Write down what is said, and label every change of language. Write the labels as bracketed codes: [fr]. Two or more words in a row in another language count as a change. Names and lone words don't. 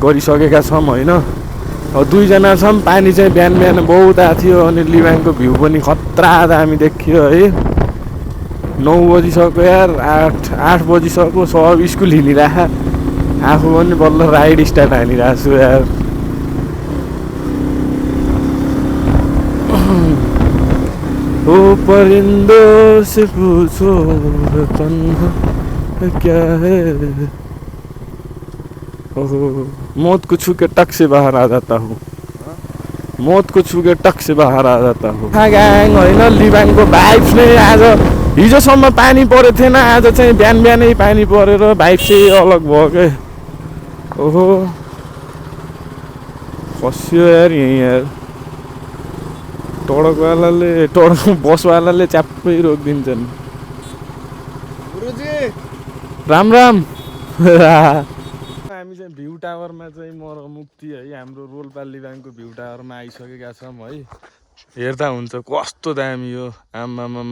[ne] गरिसकेका छौँ होइन अब दुईजना छौँ पानी चाहिँ बिहान बिहान बहुत आएको थियो अनि लिभाङको भ्यू पनि खतरा दामी देखियो है 9 बजिसक्यो यार 8 बजिसक्यो सब स्कुल हिँडिरहेको आफू पनि बल्ल राइड स्टार्ट हानिरहेको छु यार [hi] ओ परिंदो से पूछो तन्हा क्या है मौत को छू के टक से बाहर आ जाता हूँ मौत को छू के टक से बाहर आ जाता हूँ [ne] ग्याङ होइन लिभाङको भाइब्स नै आज हिजोसम्म पानी परेको थिएन आज चाहिँ बिहान बिहानै पानी परेर भाइब चाहिँ अलग भयो के ओहो खस्यो यार यहीँ यार टडक बसवालाले च्याप्पै रोकिदिन्छन् राम राम हामी चाहिँ भ्यू टावरमा चाहिँ म र मुक्ति है हाम्रो रोल्पा लिभाङको भ्यू टावरमा आइसकेका छौँ है हेर्दा हुन्छ कस्तो दामी हो आमा